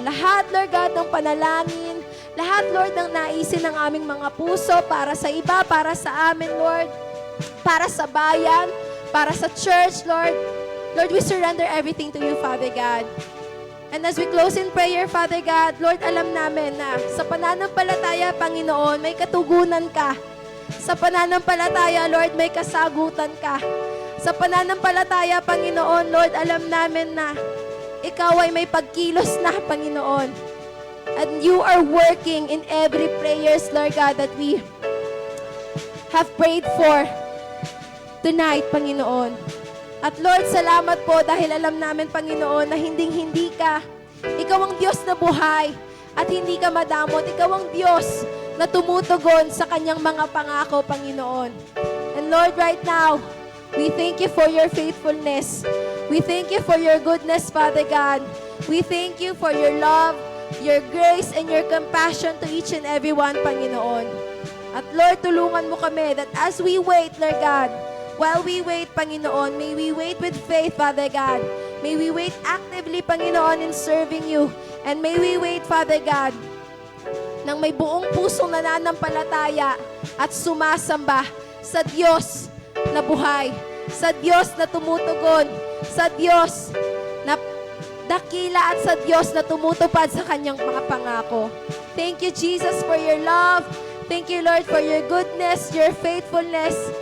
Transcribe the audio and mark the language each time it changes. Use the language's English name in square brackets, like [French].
[Filipino] Lahat, Lord God, ng panalangin, lahat, Lord, ng naisin ng aming mga puso para sa iba, para sa amin, Lord, para sa bayan, para sa church, Lord. [English] Lord, we surrender everything to you, Father God. And as we close in prayer, [Filipino] Father God, Lord, alam namin na sa pananampalataya, Panginoon, may katugunan ka. Sa pananampalataya, Lord, may kasagutan ka. Sa pananampalataya, Panginoon, Lord, alam namin na ikaw ay may pagkilos na, Panginoon. [English] And you are working in every prayers, Lord God, that we have prayed for tonight, Panginoon. [Filipino] At Lord, salamat po dahil alam namin, Panginoon, na hinding-hindi ka. Ikaw ang Diyos na buhay at hindi ka madamot. Ikaw ang Diyos na tumutugon sa kanyang mga pangako, Panginoon. [English] And Lord, right now, we thank you for your faithfulness. We thank you for your goodness, Father God. We thank you for your love, your grace, and your compassion to each and every one, Panginoon. At Lord, [Filipino] tulungan mo kami [English] that as we wait, Lord God, while we wait, Panginoon, may we wait with faith, Father God. May we wait actively, Panginoon, in serving you. And may we wait, [Filipino] Father God, nang may buong pusong nananampalataya at sumasamba sa Diyos na buhay, sa Diyos na tumutugon, sa Diyos na dakila at sa Diyos na tumutupad sa kanyang mga pangako. [English] Thank you, Jesus, for your love. Thank you, Lord, for your goodness, your faithfulness.